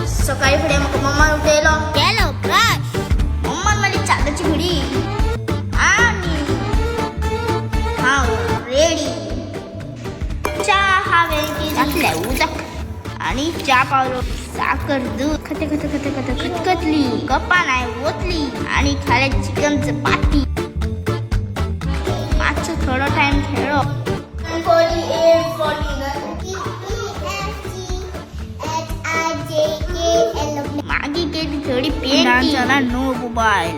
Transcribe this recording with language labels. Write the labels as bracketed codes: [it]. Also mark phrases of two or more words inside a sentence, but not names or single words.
[kok] सकाळी फुडें म्हाका मम्मान उठयलो, केलो ब्रश. मम्मान मारली चादरची घडी आणि हांव रेडी. च्या हांवें घातलें उदक आणि च्या पावलो. साखर दूध खतखतली कपा नाही ओतली आणि खाले चिकन चपाती. मागचं थोडा टाइम खेळलो. मागी केली थोडी पेंटिंग. [en] चला no mobile.